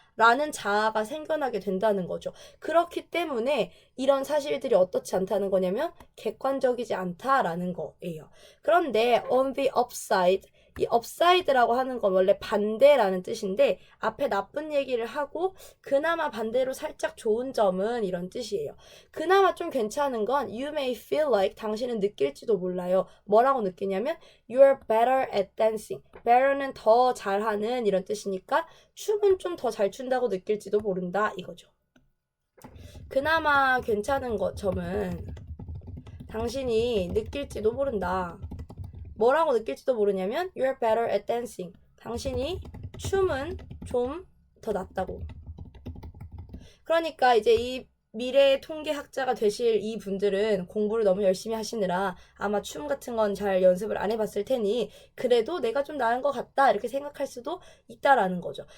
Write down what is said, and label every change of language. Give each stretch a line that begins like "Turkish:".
Korean: 라는 자아가 생겨나게 된다는 거죠. 그렇기 때문에 이런 사실들이 어떻지 않다는 거냐면 객관적이지 않다라는 거예요. 그런데 on the upside, 이 upside라고 하는 건 원래 반대라는 뜻인데 앞에 나쁜 얘기를 하고 그나마 반대로 살짝 좋은 점은 이런 뜻이에요. 그나마 좀 괜찮은 건 you may feel like 당신은 느낄지도 몰라요.
English: 뭐라고 느끼냐면 you're better at dancing.
Korean: better는 더 잘하는 이런 뜻이니까 춤은 좀 더 잘 춘다고 느낄지도 모른다 이거죠. 그나마 괜찮은 점은 당신이 느낄지도 모른다.
English: 뭐라고 느낄지도 모르냐면 you're better at dancing.
Korean: 당신이 춤은 좀 더 낫다고. 그러니까 이제 이 미래의 통계학자가 되실 이 분들은 공부를 너무 열심히 하시느라 아마 춤 같은 건 잘 연습을 안 해봤을 테니 그래도 내가 좀 나은 것 같다 이렇게 생각할 수도 있다라는 거죠.